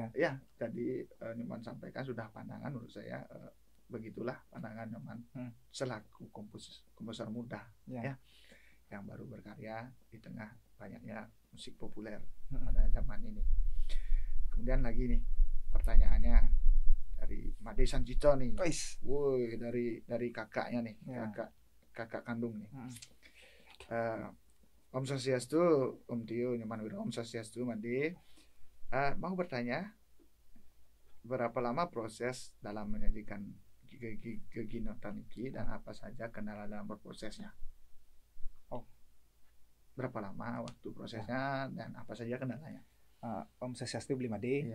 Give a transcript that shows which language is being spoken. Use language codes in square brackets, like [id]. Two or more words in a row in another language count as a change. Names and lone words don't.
[id] Ya, jadi Nyoman sampaikan sudah pandangan menurut saya begitulah pandangan Nyoman selaku komposer muda Ya. ya, yang baru berkarya di tengah banyaknya musik populer pada zaman ini. Kemudian lagi nih pertanyaannya dari Made Sanjito nih. Wis. Woi, dari kakaknya nih, Ya. kakak kandung nih. Om Swastiastu, Om Tio Nyoman Wiro, Om Swastiastu Made. Mau bertanya, berapa lama proses dalam menyajikan geginotan iki dan apa saja kendala dalam berprosesnya? Oh. Berapa lama waktu prosesnya dan apa saja kendalanya? Om Swastiastu Bli Made.